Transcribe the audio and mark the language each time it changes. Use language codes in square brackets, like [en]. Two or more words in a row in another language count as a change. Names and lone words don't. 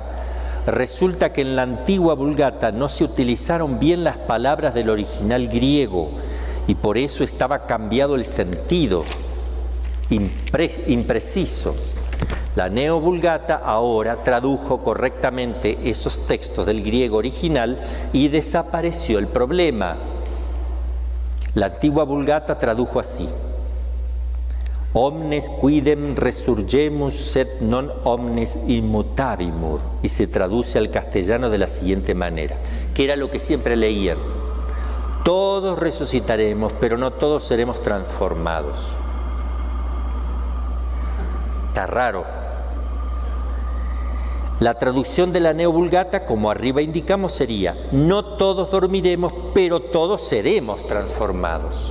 [es] Resulta que en la antigua Vulgata no se utilizaron bien las palabras del original griego, y por eso estaba cambiado el sentido, impreciso. La Neo-Vulgata ahora tradujo correctamente esos textos del griego original y desapareció el problema. La antigua Vulgata tradujo así: [la] omnes quidem resurgemus sed non omnes immutabimur, [es] y se traduce al castellano de la siguiente manera, que era lo que siempre leían: todos resucitaremos, pero no todos seremos transformados. Está raro. La traducción de la Neo-Vulgata, como arriba indicamos, sería: no todos dormiremos, pero todos seremos transformados.